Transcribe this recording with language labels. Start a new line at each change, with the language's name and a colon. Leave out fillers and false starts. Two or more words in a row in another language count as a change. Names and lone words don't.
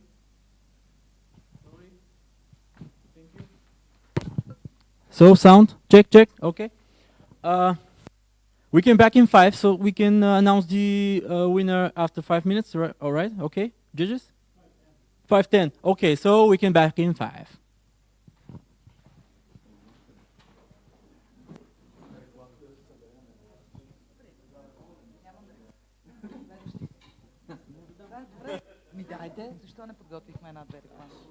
English: Sorry. Thank you. So sound check. Okay. We can back in 5, so we can announce the winner after 5 minutes. Right? All right. Okay. Judges. 5:10. Okay. So we can back in 5.
Bulgarian: Ми дайте, защо не подготвихме една-две реклами?